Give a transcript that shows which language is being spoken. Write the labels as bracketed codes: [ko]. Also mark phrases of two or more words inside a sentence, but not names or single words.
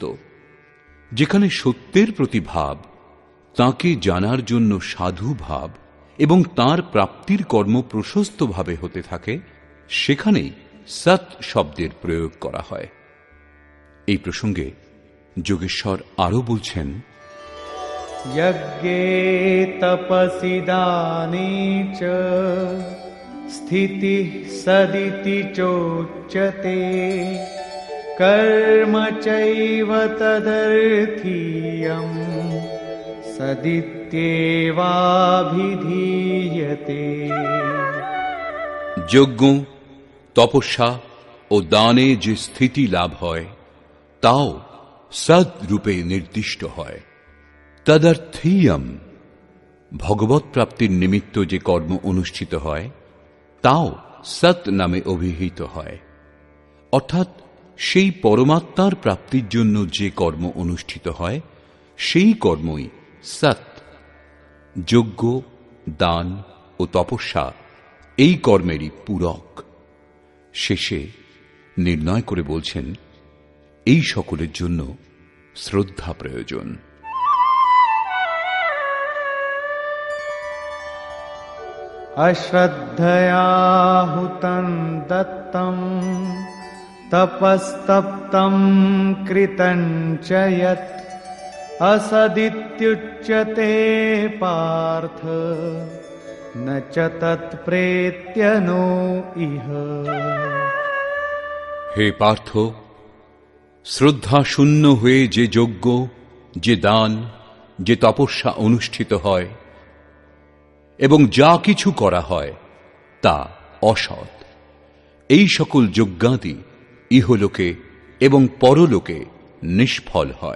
[bn] যেখানে সত্যের প্রতি ভাব, তাঁকে জানার জন্য সাধু ভাব এবং তাঁর প্রাপ্তির কর্ম প্রশস্তভাবে হতে থাকে, সেখানেই সৎ শব্দের প্রয়োগ করা হয়। এই প্রসঙ্গে যোগেশ্বর আরও বলছেন, [sa] यज्ञे तपसि दाने च स्थितिः सदिति चोच्यते कर्म चैव तदर्थीयं सदित्येवाभिधीयते। [bn] যজ্ঞ, তপস্যা ও দানে যে স্থিতি লাভ হয়, তাও সদ রূপে নির্দিষ্ট হয়। তদর্থীয়ম, ভগবৎ প্রাপ্তির নিমিত্ত যে কর্ম অনুষ্ঠিত হয়, তাও সৎ নামে অভিহিত হয়। অর্থাৎ সেই পরমাত্মার প্রাপ্তির জন্য যে কর্ম অনুষ্ঠিত হয় সেই কর্মই সৎ। যজ্ঞ, দান ও তপস্যা এই কর্মেরই পূরক। শেষে নির্ণয় করে বলছেন, এই সকলের জন্য শ্রদ্ধা প্রয়োজন। [sa] अश्रद्धया हुतं दत्तं तपस्तप्तं कृतं च यत् असदित्युच्यते पार्थ न च तत्प्रेत्य नो इह। [bn] হে পার্থ, শ্রদ্ধা শূন্য হয়ে যে যজ্ঞ, যে দান, যে তপস্যা অনুষ্ঠিত হয় এবং যা কিছু করা হয় তা অসৎ। এই সকল যজ্ঞাদি ইহলোকে এবং পরলোকে নিষ্ফল হয়।